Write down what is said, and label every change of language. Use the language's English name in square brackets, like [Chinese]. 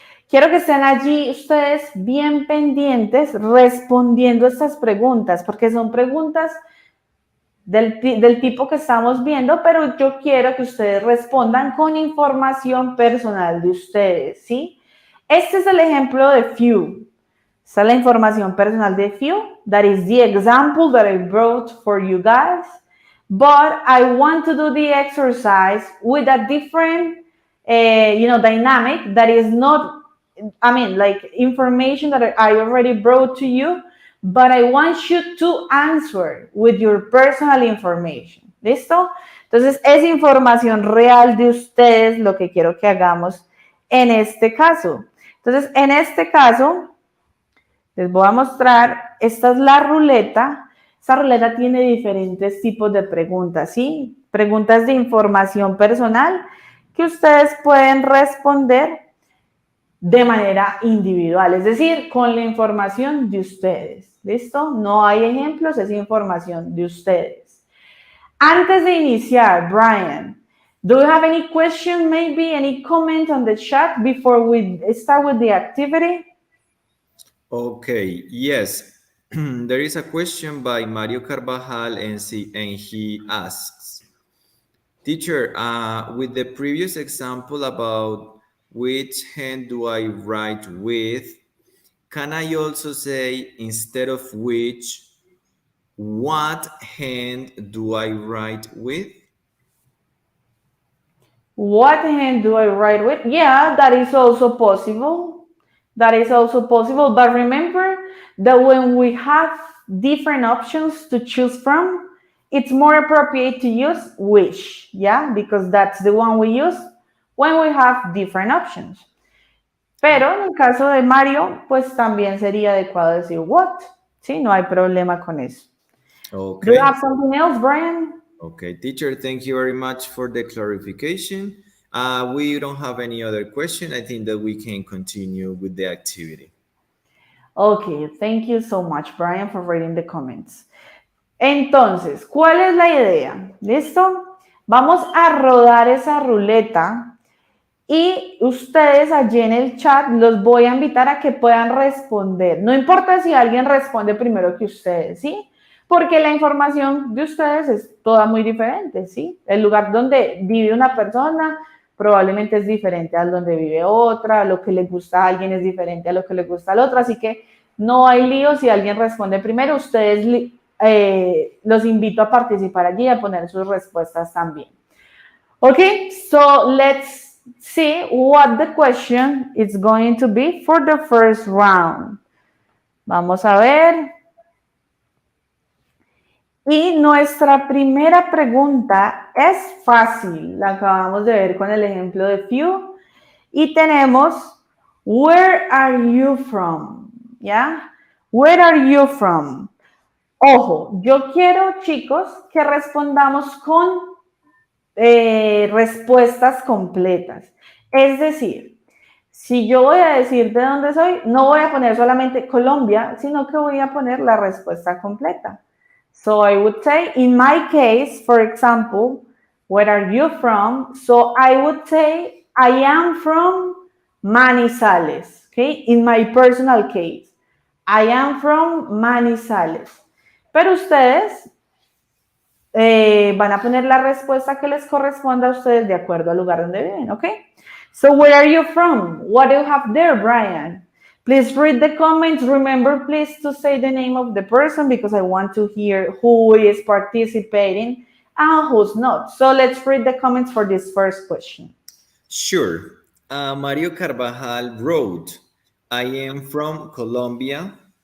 [Spanish] Quiero que estén allí ustedes bien pendientes respondiendo estas preguntas, porque son preguntas del tipo que estamos viendo, pero yo quiero que ustedes respondan con información personal de ustedes, ¿sí? Este es el ejemplo de few. Esta es la información personal de few. [English] That is the example that I brought for you guys. But I want to do the exercise with a different, dynamic that is not, like information that I already brought to you, but I want you to answer with your personal information. [Spanish] ¿Listo? Entonces, es información real de ustedes lo que quiero que hagamos en este caso. Entonces, en este caso, les voy a mostrar, esta es la ruleta. Esta ruleta tiene diferentes tipos de preguntas, ¿sí? Preguntas de información personal que ustedes pueden responder de manera individual, es decir, con la información de ustedes. ¿Listo? No hay ejemplos, es información de ustedes. Antes de iniciar, [English] Brian, do you have any question, maybe any comment on the chat before we start with the activity? Okay, yes. There is a question by Mario Carvajal and he asks, teacher, with the previous example about which hand do I write with, can I also say instead of which, what hand do I write with? What hand do I write with? Yeah, that is also possible. That is also possible. But remember that when we have different options to choose from, it's more appropriate to use which, yeah, because that's the one we use when we have different options. [Spanish] Pero en el caso de Mario, pues también sería adecuado decir what, ¿sí? No hay problema con eso. [English] Okay. Do you have something else, Brian? Okay, teacher, thank you very much for the clarification. We don't have any other question. I think that we can continue with the activity. Okay, thank you so much, Brian, for reading the comments. [Spanish] Entonces, ¿cuál es la idea? ¿Listo? Vamos a rodar esa ruleta y ustedes allí en el chat los voy a invitar a que puedan responder. No importa si alguien responde primero que ustedes, ¿sí? Porque la información de ustedes es toda muy diferente, ¿sí? El lugar donde vive una persona probablemente es diferente al donde vive otra, lo que le gusta a alguien es diferente a lo que le gusta al otro, así que no hay lío si alguien responde primero. Ustedes los invito a participar allí y a poner sus respuestas también. [English] Okay, so let's see what the question is going to be for the first round. [Spanish] Vamos a ver. Y nuestra primera pregunta es fácil, la acabamos de ver con el ejemplo de few. Y tenemos, [English] where are you from? ¿Ya? Where are you from? [Spanish] Ojo, yo quiero, chicos, que respondamos con respuestas completas. Es decir, si yo voy a decir de dónde soy, no voy a poner solamente Colombia, sino que voy a poner la respuesta completa. [English] So I would say, in my case, for example, where are you from? So I would say, I am from Manizales, okay? In my personal case, I am from Manizales. [Spanish] Pero ustedes van a poner la respuesta que les corresponda a ustedes de acuerdo al lugar donde viven, ¿ok? [English] So where are you from? What do you have there, Brian? Please read the comments. Remember, please, to say the name of the person because I want to hear who is participating and who's not. So let's read the comments for this first question. Sure. Mario Carvajal wrote, I am from Colombia.